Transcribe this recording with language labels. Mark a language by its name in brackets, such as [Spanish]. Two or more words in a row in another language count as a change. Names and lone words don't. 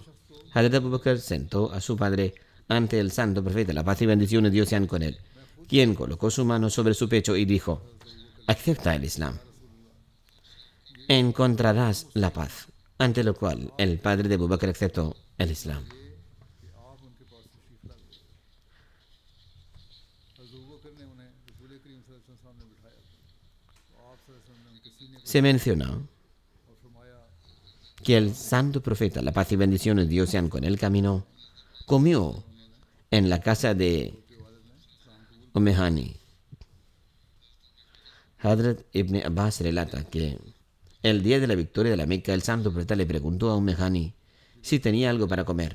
[Spanish] Hazrat Abu Bakr sentó a su padre ante el santo profeta, la paz y bendiciones de Dios sean con él, quien colocó su mano sobre su pecho y dijo: acepta el Islam. Encontrarás la paz. Ante lo cual el padre de Abu Bakr aceptó el Islam. [Urdu] کہ آپ ان کے پاس تشریف لا گئے. حضرت ابو بکر نے انہیں رسول کریم [Arabic] صلی اللہ علیہ وسلم [Urdu] سامنے بٹھایا تو آپ [Arabic] صلی اللہ علیہ وسلم [Urdu] نے ان کے سینے کو [Spanish] Se menciona [Urdu] اور فرمایا [Spanish] que el santo profeta, la paz y bendiciones de Dios sean con él, caminó, comió en la casa de Umehani. Hadrat Ibn Abbas relata que el día de la victoria de la Meca, el santo profeta le preguntó a Umehani si tenía algo para comer.